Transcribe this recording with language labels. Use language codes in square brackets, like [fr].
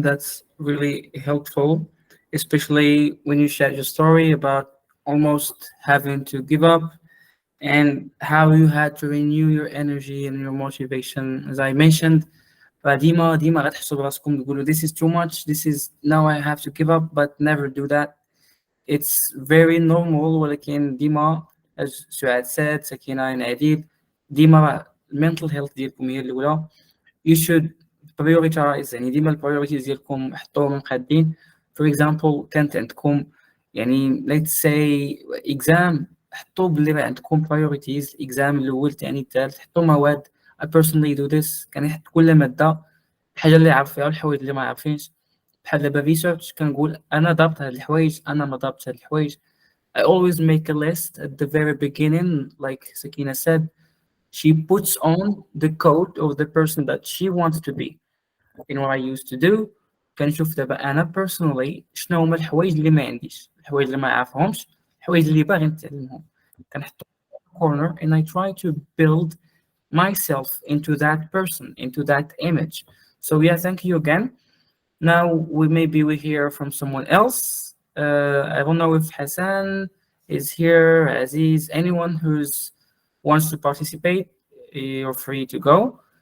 [en] That's really helpful, especially when you shared your story about almost having to give up and how you had to renew your energy and your motivation. As I mentioned, [ar] ديما غتحسوا براسكم تقولوا [en] this is too much, this is now I have to give up, but never do that. It's very normal. [ar] ولكن ديما as سعاد said, سكينة and عديد, ديما mental health ديالكم هي الأولى. [en] You should prioritize. [ar] يعني ديما البريوريتيز ديالكم حطوهم مقادين. [en] For example, [ar] كانت عندكم يعني [en] let's say exam، [ar] حطوا باللي عندكم priorities. exam الأول الثاني الثالث، حطوا مواد. [en] I personally do this. [ar] كنحط كل مادة الحاجة اللي عارفها والحوايج اللي ما عارفينش. بحال دابا ريسيرش كنقول أنا ضابط هاد الحوايج، أنا ما ضابطش هاد الحوايج. [en] I always make a list at the very beginning, like Sakina said. She puts on the coat of the person that she wants to be. In what I used to do, [ar] كنشوف دابا أنا personally شنو هما الحوايج اللي ما عنديش، الحوايج اللي ما عارفهمش، الحوايج اللي باغي نتعلمهم. كنحطهم في [en] corner and I try to build myself into that person, into that image. So yeah, thank you again. Now we hear from someone else. I don't know if Hassan is here, Aziz, anyone who's wants to participate, you're free to go.